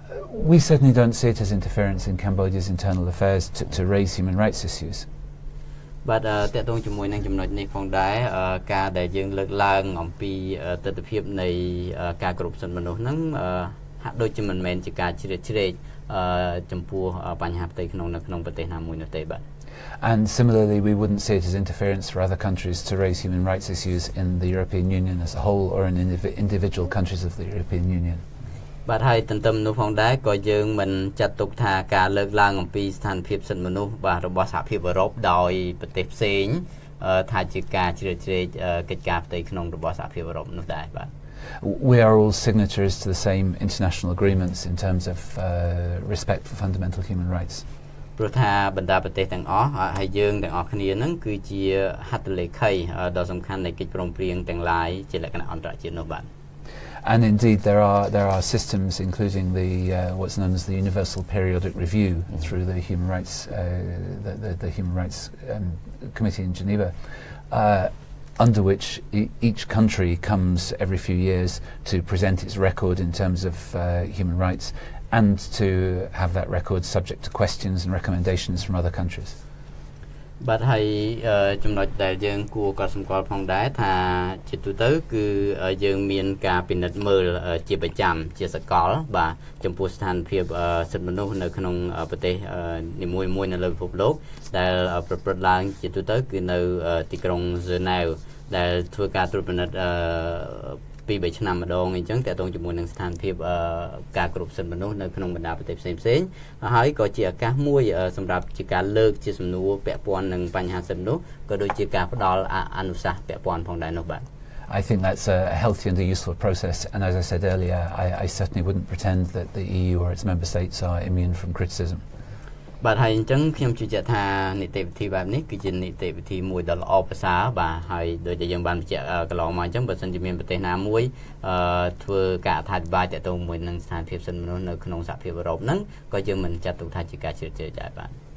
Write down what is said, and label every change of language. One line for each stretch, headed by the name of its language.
English: We certainly don't see it as interference in Cambodia's internal affairs to raise human rights issues.
Khmer: បាទតកតងជាមួយនឹងចំណុចនេះផងដែរការដែលយើងលើកឡើងអំពីទស្សនវិជ្ជានៃការគោរពសិទ្ធិមនុស្សហ្នឹងហាក់ដូចជាមិនមែនជាការជ្រៀតជ្រែកចំពោះបញ្ហាផ្ទៃក្នុងនៅក្នុងប្រទេសណាមួយនោះទេបាទ
English: And similarly, we wouldn't see it as interference for other countries to raise human rights issues in the European Union as a whole or in individual countries of the European Union.
Khmer: បាទហើយទន្ទឹមនោះផងដែរក៏យើងមិនចាត់ទុកថាការលើកឡើងអំពីស្ថានភាពសិទ្ធិមនុស្សបាទរបស់សហភាពអឺរ៉ុបដោយប្រទេសផ្សេងថាជាការជ្រៀតជ្រែកកិច្ចការផ្ទៃក្នុងរបស់សហភាពអឺរ៉ុបនោះដែរបាទ
English: We are all signatories to the same international agreements in terms of respect for fundamental human rights.
Khmer: ព្រោះថាបណ្ដាប្រទេសទាំងអស់ហើយយើងទាំងអស់គ្នាហ្នឹងគឺជាហត្ថលេខីដ៏សំខាន់នៃកិច្ចព្រមព្រៀងទាំងឡាយជាលក្ខណៈអន្តរជាតិនោះបាទ
English: And indeed, there are systems, including what's known as the Universal Periodic Review through the Human Rights the Human Rights Committee in Geneva, under which each country comes every few years to present its record in terms of human rights, and to have that record subject to questions and recommendations from other countries.
Khmer: បាទហើយចំណុចដែលយើងគួរកត់សម្គាល់ផងដែរថាជាទូទៅគឺយើងមានការពិនិត្យមើលជាប្រចាំជាសកលបាទចំពោះស្ថានភាពសិទ្ធិមនុស្សនៅក្នុងប្រទេសនីមួយៗនៅលើពិភពលោកដែលប្រព្រឹត្តឡើងជាទូទៅគឺនៅទីក្រុងហ្សឺណែវដែលធ្វើការត្រួតពិនិត្យ ពី3ឆ្នាំម្ដងអញ្ចឹងតើតងជាមួយនឹងស្ថានភាពការគ្រប់សិទ្ធិមនុស្សនៅក្នុងបណ្ដាប្រទេសផ្សេងៗហើយក៏ជាឱកាសមួយសម្រាប់ជាការលើកជាសំណួរពាក់ព័ន្ធនឹងបញ្ហាសិទ្ធិមនុស្សក៏ដូចជាការផ្ដល់អនុសាសន៍ពាក់ព័ន្ធផងដែរនោះបាទ
English: I think that's a healthy and a useful process, and as I said earlier, I certainly wouldn't pretend that the EU or its member states are immune from criticism.
Khmer: បាទហើយអញ្ចឹងខ្ញុំជឿជាក់ថានីតិវិធីបែបនេះគឺជានីតិវិធីមួយដ៏ល្អប្រសើរបាទហើយដូចដែលយើងបានបញ្ជាក់កន្លងមកអញ្ចឹងបើសិនជាមានប្រទេសណាមួយធ្វើការអត្ថាធិប្បាយទាក់ទងមួយនឹងស្ថានភាពសិទ្ធិមនុស្សនៅក្នុងសហភាពអឺរ៉ុបហ្នឹងក៏យើងមិនចាត់ទុកថាជាការជ្រៀតជ្រែកដែរបាទ